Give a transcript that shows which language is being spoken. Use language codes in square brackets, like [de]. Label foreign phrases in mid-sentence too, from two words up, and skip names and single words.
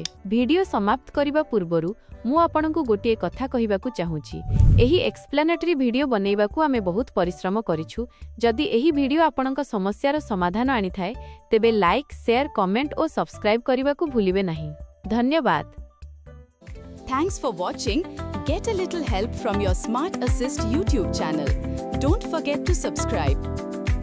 [or] ଭିଡିଓ ସମାପ୍ତ କରିବା ପୂର୍ବରୁ ମୁଁ ଆପଣଙ୍କୁ ଗୋଟିଏ କଥା କହିବାକୁ ଚାହୁଁଛି। ଏହି [en] explanatory video [or] ବନେଇବାକୁ ଆମେ ବହୁତ ପରିଶ୍ରମ କରିଛୁ। ଯଦି ଏହି ଭିଡିଓ ଆପଣଙ୍କ ସମସ୍ୟାର ସମାଧାନ ଆଣି ଥାଏ ତେବେ [en] like, share, comment [or] ଔର ସବସ୍କ୍ରାଇବ କରିବାକୁ ଭୁଲିବେ ନାହିଁ। धन्यवाद। [en] Thanks for watching. Get a little help from your Smart Assist YouTube channel. Don't forget to subscribe.